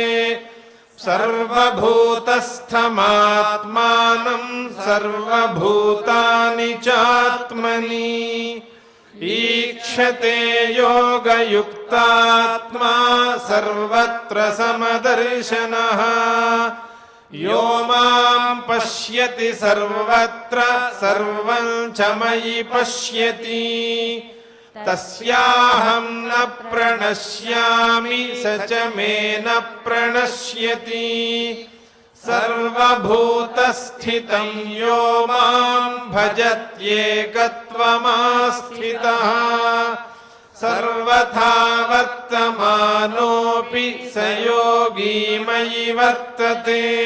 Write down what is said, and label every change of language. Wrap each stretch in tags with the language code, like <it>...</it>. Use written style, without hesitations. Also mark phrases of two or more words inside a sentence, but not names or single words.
<sa>సర్వభూతస్థమాత్మానం సర్వభూతాని చాత్మని ఈక్షతే యోగయుక్తాత్మా సర్వత్ర సమదర్శనః. యో మాం పశ్యతి సర్వత్ర సర్వం చ మయి పశ్యతి తస్యాహం న ప్రణశ్యామి స చ మే న ప్రణశ్యతి. సర్వభూతస్థితం యో మాం భజత్యేకత్వమాస్థితః సర్వథా వర్తమానోపి స యోగీ మయి వర్తతే.</sa>